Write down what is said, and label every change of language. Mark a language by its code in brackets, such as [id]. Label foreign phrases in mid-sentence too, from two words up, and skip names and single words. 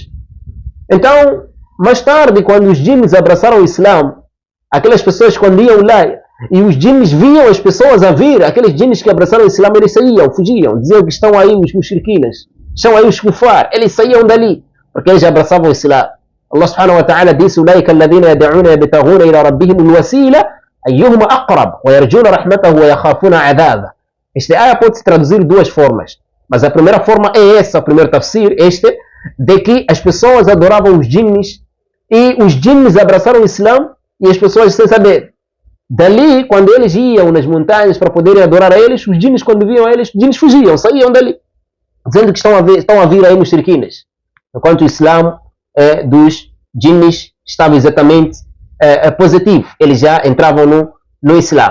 [pt] Então, mais tarde, quando os jinnis abraçaram o Islã, aquelas pessoas quando iam lá e os jinnis viam as pessoas a vir, aqueles jinnis que abraçaram o Islã, eles saíam, fugiam, diziam que estão aí os mushrikinas, estão aí os kufar, eles saíam dali, porque eles abraçavam o Islã. [ar] الله سبحانه وتعالى disse, أولئك الذين يدعون يبتغون إلى ربهم الوسيلة أيهم أقرب ويرجون رحمته ويخافون عذابه. [pt] Esta área pode se traduzir de duas formas, mas a primeira forma é essa, o primeiro tafsir, de que as pessoas adoravam os jinnis e os jinnis abraçaram o Islã e as pessoas sem saber. Dali, quando eles iam nas montanhas para poderem adorar a eles, os jinnis quando viam a eles, os jinnis fugiam, saíam dali, dizendo que estão a vir aí mushrikinas, enquanto o Islã dos jinnis estava exatamente positivo, eles já entravam no Islã.